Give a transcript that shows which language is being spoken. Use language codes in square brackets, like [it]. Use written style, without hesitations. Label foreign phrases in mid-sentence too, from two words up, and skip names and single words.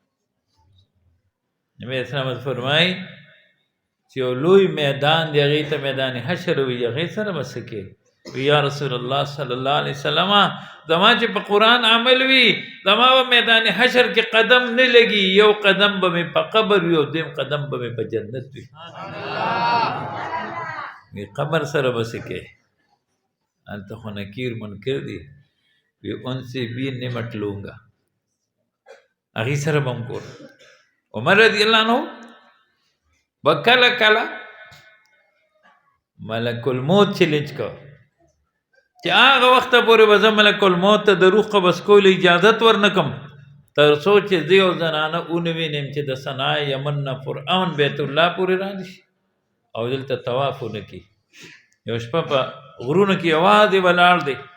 [ps] نبی اسلام فرمایي چې یو لوی میدان دی هغې ته میدان حشر وي هغې سره به څه کې [ar] یا رسول الله صلی الله علیه وسلم [ps] زما چې په قرآن عمل وي زما به میدان حشر کې قدم نه لګي یو قدم به مې په قبر وي او دیم قدم به مې په جنت وي وی قبر سره به څه کې هلته خو نکیر منکر دی وی [ur] ان سے بھی نمٹ لوں گا [ps] هغې سره به هم کور عمر [ar] رضی الله عنه [ps] به کله کله ملک الموت چیلنج کو چې هغه وخته پورې به زه ملک الموت ته د روح قبض کولو اجازت ورنکم تر څو چې زه یو زنانه ونوینم چې د صنعا یمن نه فرعون بیت الله پورې رانه شي او دلته طواف ونه کړي یو شپه په غرونو کې یوازې ولاړ دی